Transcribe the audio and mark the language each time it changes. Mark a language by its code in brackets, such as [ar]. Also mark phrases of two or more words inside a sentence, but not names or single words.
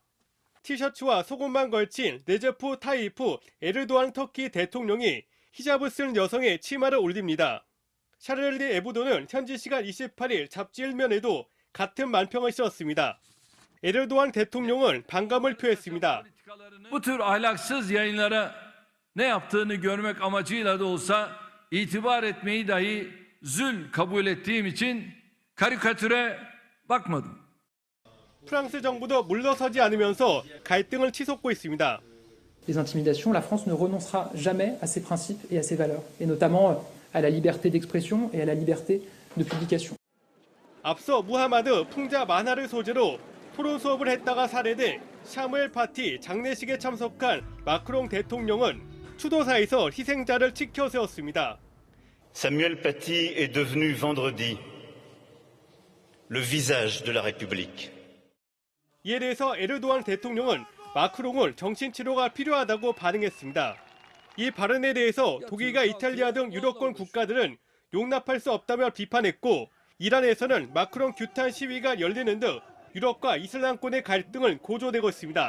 [ko] 티셔츠와 속옷만 걸친 레제프 타이프 에르도안 터키 대통령이 히잡을 쓴 여성의 치마를 올립니다. 샤를리 에브도는 현지 시간 28일 잡지 1면에도 같은 만평을 씌웠습니다. 에르도안 대통령은 반감을 표했습니다. [tr] Bu tür ahlaksız yayınlara ne yaptığını görmek amacıyla da olsa itibar etmeyi dahi zul kabul ettiğim için karikatüre bakmadım. [ko] 프랑스 정부도 물러서지 않으면서 갈등을 치솟고 있습니다. [fr] Les intimidations, la France ne renoncera jamais à ses principes et à ses valeurs, et notamment à la liberté d'expression et à la liberté de publication. [ko] 앞서 무하마드 풍자 만화를 소재로 토론 수업을 했다가 살해된 샤무엘 파티 장례식에 참석한 마크롱 대통령은 추도사에서 희생자를 치켜 세웠습니다. [fr] Samuel Paty est devenu vendredi le visage de la République. [ko] 이에 대해서 에르도안 대통령은 마크롱을 정신치료가 필요하다고 반응했습니다. 이 발언에 대해서 독일과 이탈리아 등 유럽권 국가들은 용납할 수 없다며 비판했고 이란에서는 마크롱 규탄 시위가 열리는 등 유럽과 이슬람권의 갈등은 고조되고 있습니다.